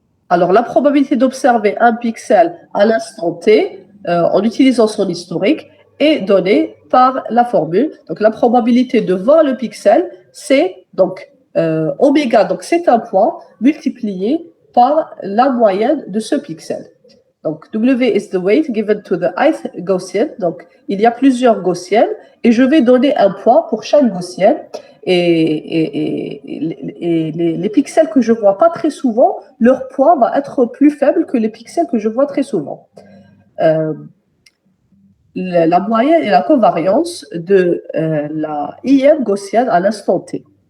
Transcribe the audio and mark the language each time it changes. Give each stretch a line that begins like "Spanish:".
French: Alors, la probabilité d'observer un pixel à l'instant T, en utilisant son historique, est donnée par la formule. Donc, la probabilité de voir le pixel, c'est donc oméga, donc c'est un point, multiplié par la moyenne de ce pixel.
English: Donc, W is the weight given to the ith Gaussian.
French: Donc, il y a plusieurs Gaussiennes et je vais donner un poids pour chaque Gaussienne. Et les pixels que je vois pas très souvent, leur poids va être plus faible que les pixels que je vois très souvent. La moyenne et la covariance de la IM gaussienne à l'instant T.